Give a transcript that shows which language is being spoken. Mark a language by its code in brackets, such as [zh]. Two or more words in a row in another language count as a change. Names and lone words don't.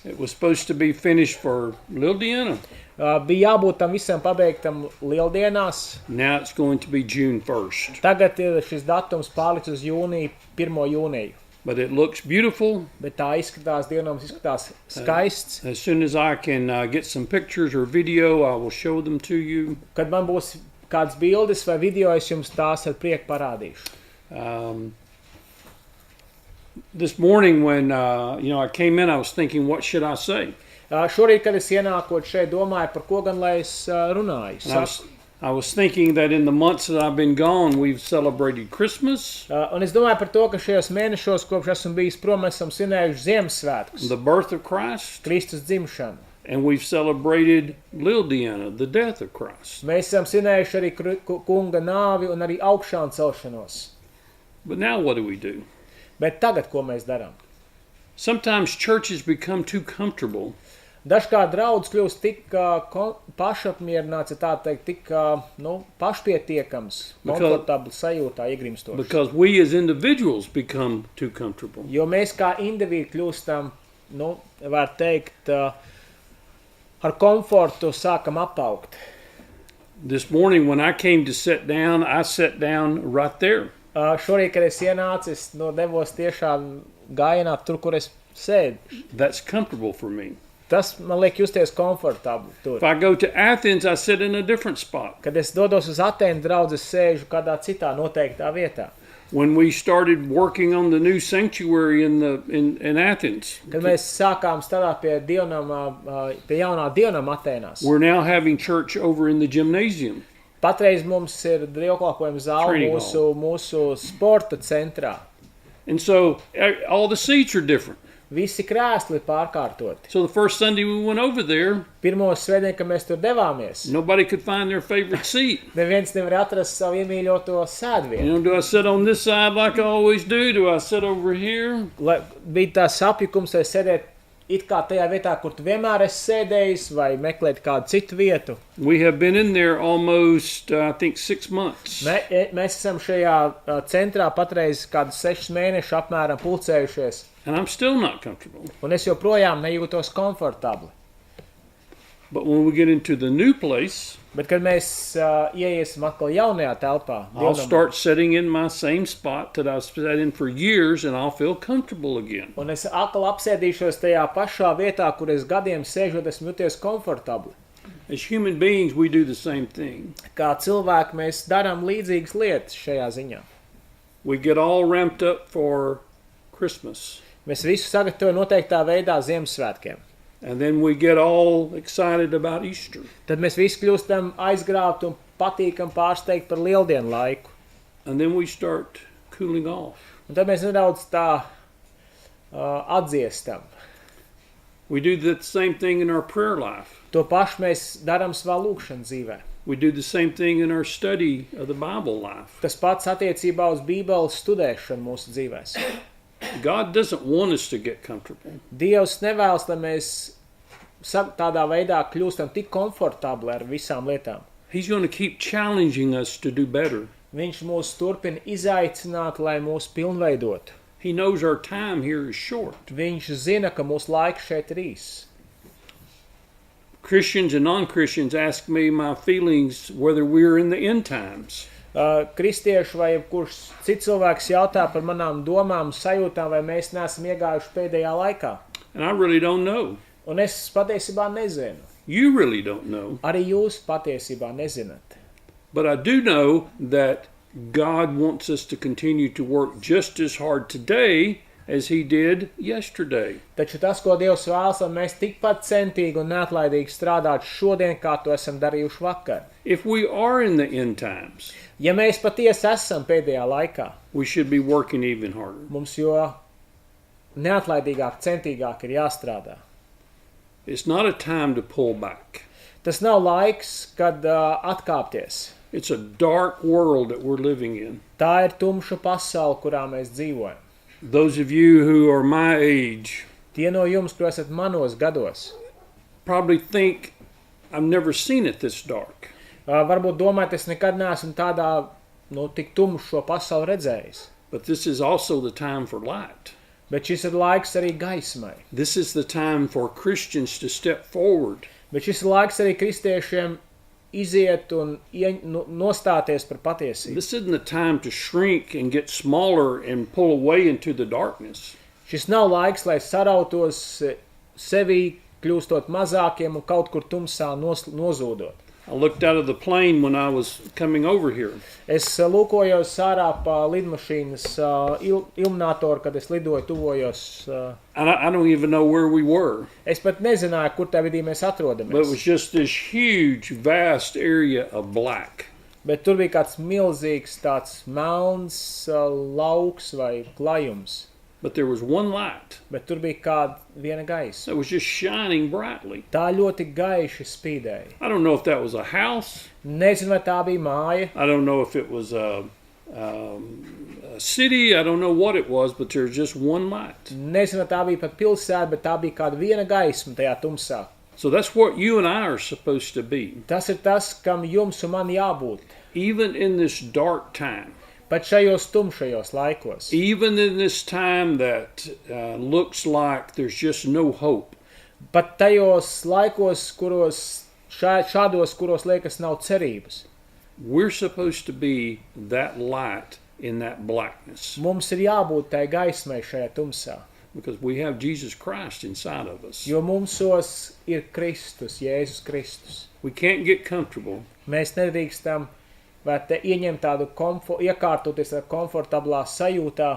[en] It was supposed to be finished for Little Diana. [lv] Bija jābūt tam visam pabeigtam Lieldienās. [en] Now it's going to be June 1st. [lv] Tagad ir šis datums pārlicis uz jūniju, 1. jūniju. [en] But it looks beautiful. [lv] Bet tā izskatās, dievnams izskatās skaists. [en] As soon as I can get some pictures or video, I will show them to you. [lv] Kad man būs kāds bildes vai video, es jums tās ar prieku parādīšu. [en] This morning when I came in, I was thinking, what should I say? [lv] Šorīt, kad es ienākot šeit, domāju, par ko gan lai es runāju. [en] I was thinking that in the months that I've been gone, we've celebrated Christmas. [lv] Un es domāju par to, ka šajos mēnešos, kopš esmu bijis prom, mēs esam svinējuši Ziemassvētkus. [en] The birth of Christ. [lv] Kristus dzimšanu. [en] And we've celebrated Little Diana, the death of Christ. [lv] Mēs esam svinējuši arī kunga nāvi un arī augšām celšanos. [en] But now what do? [lv] Bet tagad, ko mēs darām? [en] Sometimes churches become too comfortable. [lv] Dažkārt draudz kļūst tik pašapmierināts, tā teikt, tik pašpietiekams, komfortabli sajūtā iegrimstoši. [en] Because we as individuals become too comfortable. [lv] Jo mēs kā individi kļūstam, var teikt, ar komfortu sākam apaugt. [en] This morning when I came to sit down, I sat down right there. [lv] Šorīt, kad es ienācu, es devos tiešām gājienā tur, kur es sēdu. [en] That's comfortable for me. [lv] Tas man liek justies komfortabli tur. [en] If I go to Athens, I sit in a different spot. [lv] Kad es dodos uz Atēnu draudzi, es sēžu kādā citā noteiktā vietā. [en] When we started working on the new sanctuary in Athens, [lv] kad mēs sākām strādāt pie jaunā dievnama Atēnās, [en] we're now having church over in the gymnasium. [lv] Patreiz mums ir dievkalpojuma zāle mūsu sporta centrā. [en] And so all the seats are different. [lv] Visi krēsli pārkārtoti. [en] So the first Sunday we went over there, [lv] pirmo svētdienu, kad mēs tur devāmies, [en] nobody could find their favorite seat. [lv] Neviens nevar atrast savu iemīļoto sēdvietu. [en] Do I sit on this side like I always do? Do I sit over here? [lv] Bija tā sapjukums, vai sēdēt it kā tajā vietā, kur tu vienmēr esi sēdējis, vai meklēt kādu citu vietu. [en] We have been in there almost, I think, 6 months. [lv] Mēs esam šajā centrā patreiz kādus 6 mēnešus apmēram pulcējušies. [en] And I'm still not comfortable. [lv] Un es joprojām nejūtos komfortabli. [en] But when we get into the new place, [lv] Bet, kad mēs ieiesim atkal jaunajā telpā, [en] I'll start sitting in my same spot that I've sat in for years, and I'll feel comfortable again. [lv] Un es atkal apsēdīšos tajā pašā vietā, kur es gadiem sēžot, esmu jūties komfortabli. [en] As human beings, we do the same thing. [lv] Kā cilvēki mēs darām līdzīgas lietas šajā ziņā. [en] We get all ramped up for Christmas. [lv] Mēs visu sagatavojam noteiktā veidā Ziemassvētkiem. [en] And then we get all excited about Easter. [lv] Tad mēs visi kļūstam aizgrābti un patīkam pārsteigt par lieldienu laiku. [en] And then we start cooling off. [lv] Un tad mēs nedaudz tā atdziestam. [en] We do the same thing in our prayer life. [lv] To pašu mēs darām savā lūkšanas dzīvē. [en] We do the same thing in our study of the Bible life. [lv] Tas pats attiecībā uz Bībeles studēšanu mūsu dzīvēs. [en] God doesn't want us to get comfortable. [lv] Dievs nevēlas, lai mēs tādā veidā kļūstam tik komfortabli ar visām lietām. [en] He's going to keep challenging us to do better. [lv] Viņš mūs turpina izaicināt, lai mūs pilnveidotu. [en] He knows our time here is short. [lv] Viņš zina, ka mūsu laiks šeit ir īss. [en] Christians and non-Christians ask me my feelings whether we're in the end times. [lv] Kristieši vai jebkurš cits cilvēks jautā par manām domām, sajūtām, vai mēs neesam iegājuši pēdējā laikā. [en] And I really don't know. [lv] Un es patiesībā nezinu. [en] You really don't know. [lv] Arī jūs patiesībā nezināt. [en] But I do know that God wants us to continue to work just as hard today as he did yesterday. [lv] Taču tas, ko Dievs vēlas, lai mēs tikpat centīgi un neatlaidīgi strādātu šodien, kā to esam darījuši vakar. [en] If we are in the end times, [lv] ja mēs patiesi esam pēdējā laikā, [en] we should be working even harder. [lv] Mums jo neatlaidīgāk, centīgāk ir jāstrādā. [en] It's not a time to pull back. [lv] Tas nav laiks, kad atkāpties. [en] It's a dark world that we're living in. [lv] Tā ir tumša pasaule, kurā mēs dzīvojam. [en] Those of you who are my age, [lv] tie no jums, kur esat manos gados, [en] probably think I've never seen it this dark. [lv] Varbūt domājat, es nekad neesmu tādā, tik tumšu šo pasauli redzējis. [en] But this is also the time for light. [lv] Bet šis ir laiks arī gaismai. [en] This is the time for Christians to step forward. [lv] Bet šis ir laiks arī kristiešiem iziet un nostāties par patiesību. [en] This isn't the time to shrink and get smaller and pull away into the darkness. [lv] Šis nav laiks, lai sarautos sevī, kļūstot mazākiem un kaut kur tumsā nozūdot. [en] I looked out of the plane when I was coming over here. [lv] Es lūkojos ārā pa lidmašīnas iluminātoru, kad es lidoju, tuvojos. [en] I don't even know where we were. [lv] Es pat nezināju, kur tā vidī mēs atrodamies. [en] But it was just this huge, vast area of black. [lv] Bet tur bija kāds milzīgs tāds melns lauks vai klajums. [en] But there was one light. [lv] Bet tur bija kāda viena gaisa. [en] That was just shining brightly. [lv] Tā ļoti gaiši spīdēja. [en] I don't know if that was a house. [lv] Nezinu, vai tā bija māja. [en] I don't know if it was a city. I don't know what it was, but there was just one light. [lv] Nezinu, vai tā bija pat pilsēta, bet tā bija kāda viena gaisma tajā tumsā. [en] So that's what you and I are supposed to be. [lv] Tas ir tas, kam jums un man jābūt. [en] Even in this dark time. [lv] Pat šajos tumšajos laikos. [en] Even in this time that looks like there's just no hope. [lv] Pat tajos laikos, šādos, kuros liekas nav cerības. [en] We're supposed to be that light in that blackness. [lv] Mums ir jābūt tai gaismai šajā tumsā. [en] Because we have Jesus Christ inside of us. [lv] Jo mumsos ir Kristus, Jēzus Kristus. [en] We can't get comfortable. [lv] Mēs nedrīkstam ieņemt tādu iekārtoties ar komfortablā sajūtā.